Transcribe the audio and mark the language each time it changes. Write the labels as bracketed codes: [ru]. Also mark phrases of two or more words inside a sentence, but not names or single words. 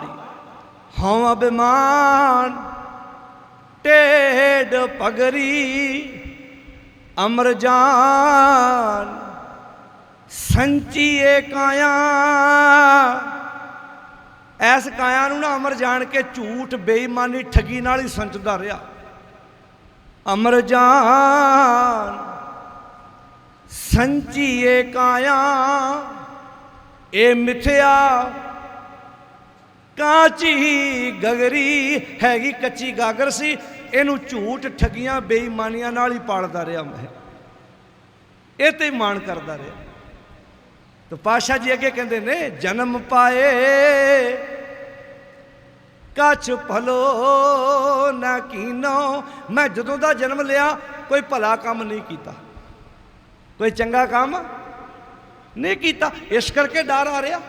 [pa] ਹਾਂ ਅਭਿਮਾਨ ਟੇਢ ਪਗੜੀ, ਅਮਰ ਜਾਨ ਸੰਚਿਐ ਕਾਇਆ। ਐਸ ਕਾਇਆ ਨੂੰ ਨਾ ਅਮਰ ਜਾਣ ਕੇ ਝੂਠ ਬੇਈਮਾਨੀ ਠੱਗੀ ਨਾਲ ਹੀ ਸੰਚਦਾ ਰਿਹਾ। ਅਮਰ ਜਾਨ ਸੰਚੀਐ ਕਾਇਆ ਏ ਮਿਥਿਆ ਕਾਚੀ ਗਗਰੀ ਹੈਗੀ ਕੱਚੀ ਗਾਗਰ ਸੀ ਇਨੂੰ ਝੂਠ ਠੱਗੀਆਂ ਬੇਈਮਾਨੀਆਂ ਨਾਲ ਹੀ ਪਾਲਦਾ ਰਿਹਾ [hi] मैं ये तो मान करता रहा। [pa] ਤਾਂ ਪਾਤਸ਼ਾਹ ਜੀ ਅੱਗੇ ਕਹਿੰਦੇ ਨੇ ਜਨਮ ਪਾਇ ਕਛੁ ਭਲੋ ਨ ਕੀਨੋ ਮੈਂ ਜਦੋਂ ਦਾ ਜਨਮ ਲਿਆ [hi] कोई भला काम नहीं किया कोई चंगा काम नहीं किया इस करके डर आ रहा।